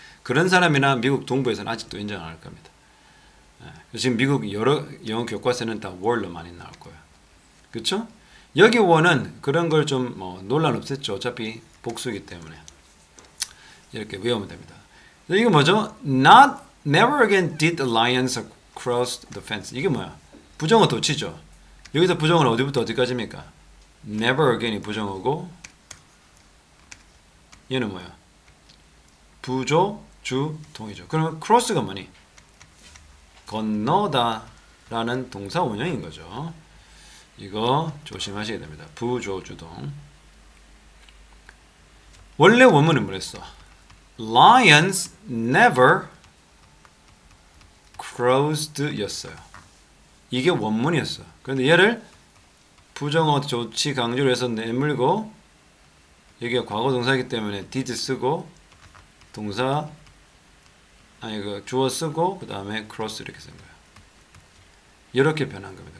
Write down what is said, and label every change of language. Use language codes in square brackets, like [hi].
[ko] 그런 사람이나 미국 동부에서는 아직도 인정 안 할 겁니다. 지금 미국 여러 영어 교과서는 다 were로 많이 나올 거야. 그렇죠? 여기 were는 그런 걸 좀 논란 없었죠. 어차피 복수이기 때문에 이렇게 외우면 됩니다. 이게 뭐죠? [en] Not never again did the lions cross the fence. [ko] 이게 뭐야? 부정어 도치죠. 여기서 부정어는 어디부터 어디까지입니까? Never again이 부정어고 얘는 뭐야? 부조, 주, 동이죠. 그러면 cross가 뭐니? 건너다 라는 동사 원형인 거죠. 이거 조심하셔야 됩니다. 부조, 주동. 원래 원문은 뭐랬어? [en] Lions never crossed 였어요. [ko] 이게 원문이었어. 그런데 얘를 부정어 조치 강조를 해서 내물고 여기가 과거 동사이기 때문에 did 쓰고 동사 아니 그 주어 쓰고 그 다음에 cross 이렇게 쓴 거예요. 이렇게 변한 겁니다.